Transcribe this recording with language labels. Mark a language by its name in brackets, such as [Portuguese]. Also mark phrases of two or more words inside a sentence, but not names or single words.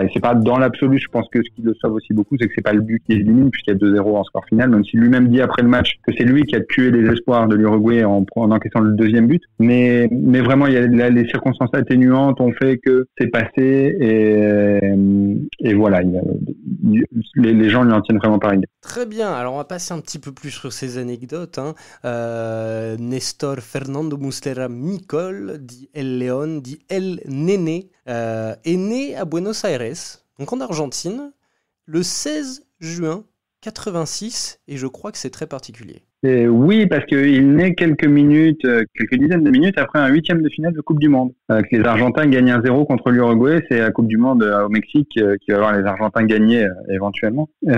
[French] Et c'est pas dans l'absolu, je pense que ce qui le sauve aussi beaucoup, c'est que c'est pas le but qui élimine puisqu'il y a 2-0 en score final, même si lui-même dit après le match que c'est lui qui a tué les espoirs de l'Uruguay en encaissant le deuxième but. Mais vraiment, il y a les circonstances atténuantes ont fait que c'est passé et voilà, les gens lui en tiennent vraiment par idée. Très bien, alors on va passer un petit peu plus sur ces anecdotes. Néstor Fernando Muslera Micol, dit El León, dit El Nene, est né à Buenos Aires, donc en Argentine, le 16 juin 86, et je crois que c'est très particulier. Oui, parce qu'il naît quelques dizaines de minutes après un 8e de finale de Coupe du Monde. Que les Argentins gagnent 1-0 contre l'Uruguay, c'est la Coupe du Monde au Mexique qui va voir les Argentins gagner éventuellement.